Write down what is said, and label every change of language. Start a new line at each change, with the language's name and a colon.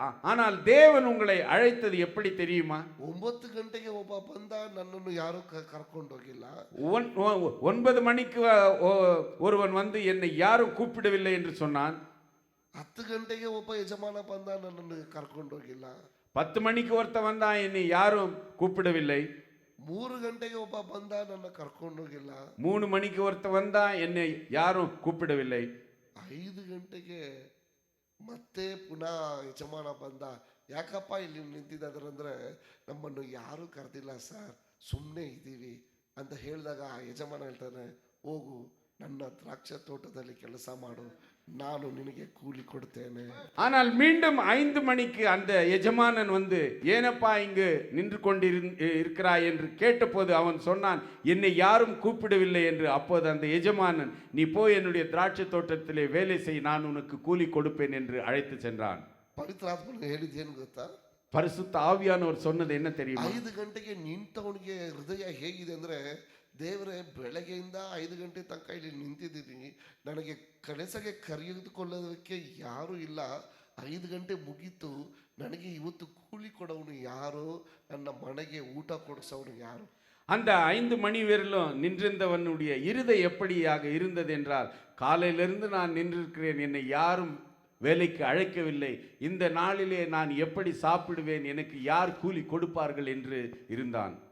Tamil: ஆனால் தேவன் உங்களை அழைத்தது எப்படி தெரியுமா?
Kannada: 9 ಗಂಟೆಗೆ ಒಬ್ಬ ಬಂದ, ನನ್ನನ್ನು ಯಾರು ಕರ್ಕೊಂಡು ಹೋಗಿಲ್ಲ.
Tamil: 9 மணிக்கு ஒருவன் வந்து என்னை யாரும் கூப்பிடவில்லை என்று சொன்னான்.
Kannada: 10 ಗಂಟೆಗೆ ಒಬ್ಬ ಯಜಮಾನ ಬಂದ, ನನ್ನನ್ನು ಕರ್ಕೊಂಡು ಹೋಗಿಲ್ಲ.
Tamil: 10 மணிக்கு ஒருத்தன் வந்தா, என்னை யாரும் கூப்பிடவில்லை.
Kannada: 3 ಗಂಟೆಗೆ ಒಬ್ಬ ಬಂದ, ನನ್ನ ಕರ್ಕೊಂಡು ಹೋಗಿಲ್ಲ.
Tamil: 3 மணிக்கு ஒருத்தன் வந்தா, என்னை யாரும் கூப்பிடவில்லை.
Kannada: 5 ಗಂಟೆಗೆ ಮತ್ತೆ ಪುನಃ ಯಜಮಾನ ಬಂದ, ಯಾಕಪ್ಪ ಇಲ್ಲಿ ನಿಂತಿದ್ದಾರಂದ್ರೆ ನಮ್ಮನ್ನು ಯಾರು ಕರೆದಿಲ್ಲ ಸರ್, ಸುಮ್ಮನೆ ಇದ್ದೀವಿ ಅಂತ ಹೇಳಿದಾಗ ಯಜಮಾನ ಹೇಳ್ತಾನೆ, ಹೋಗು ನನ್ನ ದ್ರಾಕ್ಷ ತೋಟದಲ್ಲಿ ಕೆಲಸ ಮಾಡು, ನಾನು ನಿನಗೆ ಕೂಲಿ ಕೊಡ್ತೇನೆ.
Tamil: ஆனால் மீண்டும் 5 மணிக்கு அந்த எஜமானன் வந்து, ஏனப்பா இங்கு நின்று கொண்டிருக்கிறாய் என்று கேட்டபோது அவன் சொன்னான், என்னை யாரும் கூப்பிடவில்லை என்று. அப்போது அந்த எஜமானன், நீ போய் என்னுடைய திராட்சை தோட்டத்திலே வேலை செய், நான் உனக்கு கூலி கொடுப்பேன் என்று அழைத்து சென்றான்.
Kannada: ಪವಿತ್ರಾತ್ಮನು ಹೇಳಿದ್ದೇನು ಗೊತ್ತಾ?
Tamil: பரிசுத்த ஆவியானவர் சொன்னது என்ன தெரியுமா?
Kannada: 5 ಗಂಟೆಗೆ ನಿಂತವನಿಗೆ ಹೃದಯ ಹೇಗಿದೆ ಅಂದ್ರೆ, ದೇವರೇ ಬೆಳಗ್ಗೆಯಿಂದ 5 ಗಂಟೆ ತನಕ ಇಲ್ಲಿ ನಿಂತಿದ್ದೀನಿ, ನನಗೆ ಕೆಲಸಕ್ಕೆ ಕರೆದುಕೊಳ್ಳೋದಕ್ಕೆ ಯಾರೂ ಇಲ್ಲ, 5 ಗಂಟೆ ಮುಗೀತು, ನನಗೆ ಇವತ್ತು ಕೂಲಿ ಕೊಡೋನು ಯಾರು, ನನ್ನ ಮನೆಗೆ ಊಟ ಕೊಡಿಸೋನು யாரு?
Tamil: அந்த 5 மணி வரையிலும் நின்றிருந்தவனுடைய இருதயம் எப்படியாக இருந்தது என்றால், காலையிலிருந்து நான் நின்றிருக்கிறேன், என்னை யாரும் வேலைக்கு அழைக்கவில்லை, இந்த நாளிலே நான் எப்படி சாப்பிடுவேன், எனக்கு யார் கூலி கொடுப்பார்கள் என்று இருந்தான்.